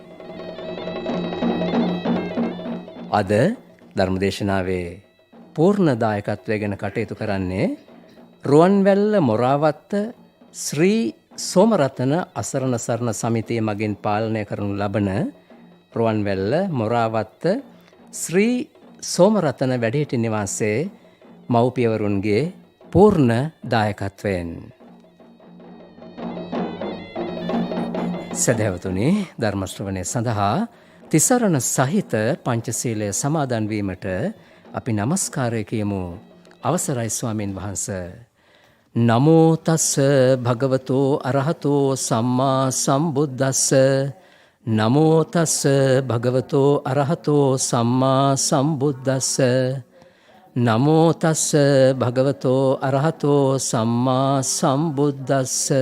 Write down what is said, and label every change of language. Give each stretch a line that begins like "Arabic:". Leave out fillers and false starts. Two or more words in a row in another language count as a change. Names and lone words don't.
Sinhala: අද ධර්මදේශනාවේ පූර්ණ දායකත්වය ගැන කටයුතු කරන්නේ රුවන්වැල්ල මොරාවත්ත ශ්‍රී සෝමරතන අසරණ සරණ සමිතිය මගින් පාලනය කරනු ලබන රුවන්වැල්ල මොරාවත්ත ශ්‍රී සෝමරතන වැඩිහිටි නිවාසයේ මව්පියවරුන්ගේ පූර්ණ දායකත්වයෙන්. සදහැවතුනි, ධර්ම ශ්‍රවණය සඳහා තිසරණ සහිත පංචශීලය සමාදන් වීමට අපි නමස්කාරය කියමු. අවසරයි ස්වාමින් වහන්සේ.
Pali: නමෝ තස්ස භගවතෝ අරහතෝ සම්මා සම්බුද්දස්ස. නමෝ තස්ස භගවතෝ අරහතෝ සම්මා සම්බුද්දස්ස. නමෝ තස්ස භගවතෝ අරහතෝ සම්මා සම්බුද්දස්ස.